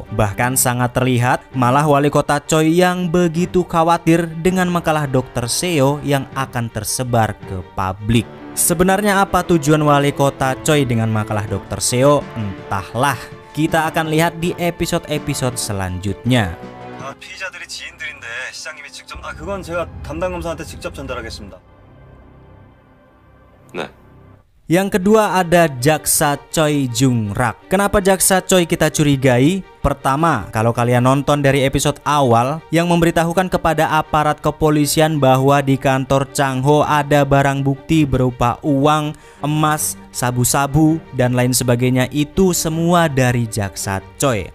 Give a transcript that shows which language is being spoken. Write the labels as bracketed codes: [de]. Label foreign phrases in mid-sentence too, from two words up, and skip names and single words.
[id] Bahkan sangat terlihat malah Wali Kota Choi yang begitu khawatir dengan makalah Dr. Seo yang akan tersebar ke publik. Sebenarnya apa tujuan Wali Kota Choi dengan makalah Dr. Seo? Entahlah. Kita akan lihat di episode-episode selanjutnya. [ko] 피의자들이 지인들인데 시장님이 직접 그건 제가 담당 검사한테 직접 전달하겠습니다. 네. [id] Yang kedua ada Jaksa Choi Jung Rak. Kenapa Jaksa Choi kita curigai? Pertama, kalau kalian nonton dari episode awal yang memberitahukan kepada aparat kepolisian bahwa di kantor Chang Ho ada barang bukti berupa uang, emas, sabu-sabu, dan lain sebagainya, itu semua dari Jaksa Choi.